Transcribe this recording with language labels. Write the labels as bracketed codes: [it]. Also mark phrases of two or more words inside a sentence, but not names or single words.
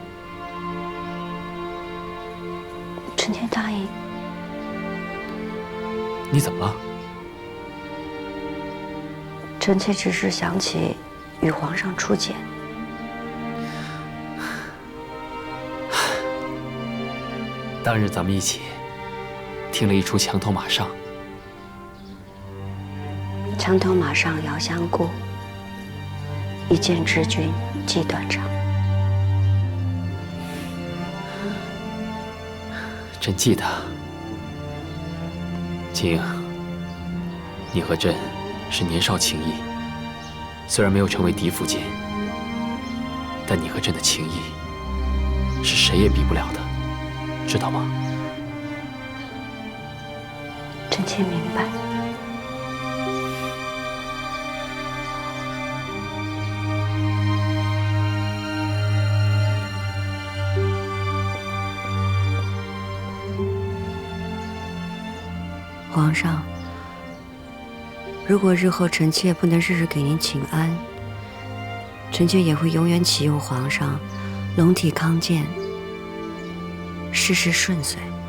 [zh] 臣妾答应。你怎么了？臣妾只是想起与皇上初见。当日咱們一起聽了一出牆頭馬上。牆頭馬上遙相顧，一見知君即斷腸。朕記得，景，你和朕是年少情誼，雖然沒有成為嫡福晉，但你和朕的情誼是誰也比不了的，知道嗎？臣妾明白。皇上，如果日後臣妾不能日日給您請安，臣妾也會永遠祈佑皇上龍體康健，事事順遂。